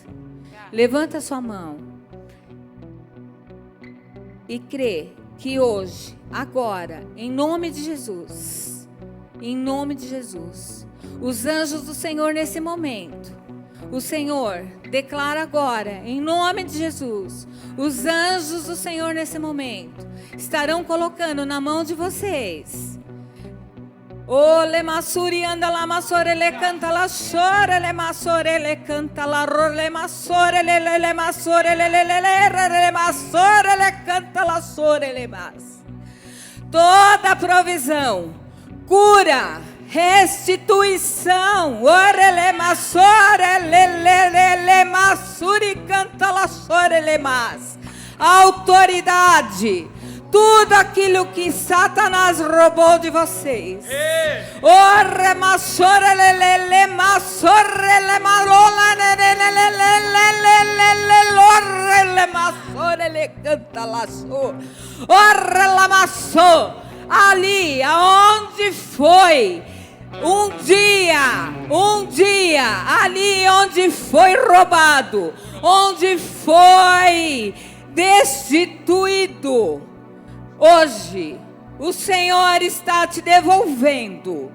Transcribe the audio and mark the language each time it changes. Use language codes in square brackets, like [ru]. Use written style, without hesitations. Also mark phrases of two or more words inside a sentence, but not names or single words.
[pt] Levanta a sua mão e crê que hoje, agora, em nome de Jesus, os anjos do Senhor nesse momento, o Senhor declara agora, em nome de Jesus, os anjos do Senhor nesse momento estarão colocando na mão de vocês. O le masuri anda la masore le canta la chore le masore le canta la ro le masore le masore le masore le canta la sore le mas. Toda provisão, cura, restituição, ore le masore le masuri canta la sore le mas. Autoridade, tudo aquilo que Satanás roubou de vocês. Ore masore le masore le malola le masore le canta la sore. Ore la maçô, ali aonde foi um dia, ali onde foi roubado, onde foi destituído, hoje o Senhor está te devolvendo.